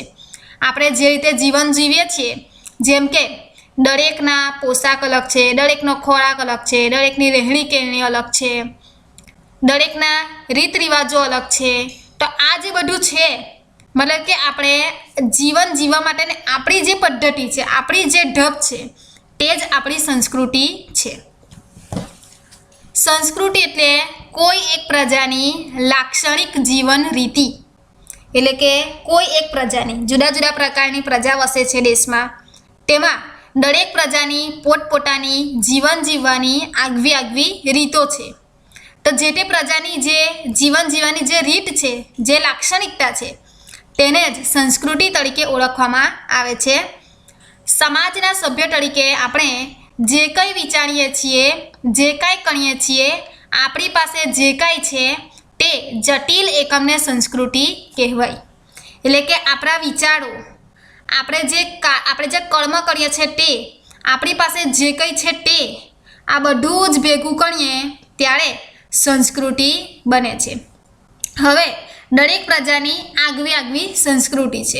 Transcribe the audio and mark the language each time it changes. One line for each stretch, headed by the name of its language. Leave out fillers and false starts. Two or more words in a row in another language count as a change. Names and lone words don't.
Gujarati: આપણે જે રીતે જીવન જીવીએ છીએ, જેમ કે દરેકના પોશાક અલગ છે, દરેકનો ખોરાક અલગ છે, દરેકની રહેણી કહેણી અલગ છે, દરેકના રીત રિવાજો અલગ છે। તો આ જે બધું છે મતલબ કે આપણે જીવન જીવવા માટેની આપણી જે પદ્ધતિ છે, આપણી જે ઢબ છે તે જ આપણી સંસ્કૃતિ છે। સંસ્કૃતિ એટલે કોઈ એક પ્રજાની લાક્ષણિક જીવન રીતિ। એટલે કે કોઈ એક પ્રજાની જુદા જુદા પ્રકારની પ્રજા વસે છે દેશ માં, તેમાં દરેક પ્રજાની પોતપોતાની જીવન જીવવાની આગવી આગવી રીતો છે। તો જે તે પ્રજાની જે જીવન જીવવાની જે રીત છે, જે લાક્ષણિકતા છે તેને જ સંસ્કૃતિ તરીકે ઓળખવામાં આવે છે। સમાજના સભ્ય તરીકે આપણે જે કંઈ વિચારીએ છીએ, જે કાંઈ કરીએ છીએ, આપણી પાસે જે કાંઈ છે તે જટિલ એકમને સંસ્કૃતિ કહેવાય। એટલે કે આપણા વિચારો, આપણે જે કર્મ કરીએ છીએ તે, આપણી પાસે જે કંઈ છે તે, આ બધું જ ભેગું કરીએ ત્યારે સંસ્કૃતિ બને છે। હવે દરેક પ્રજાની આગવી આગવી સંસ્કૃતિ છે।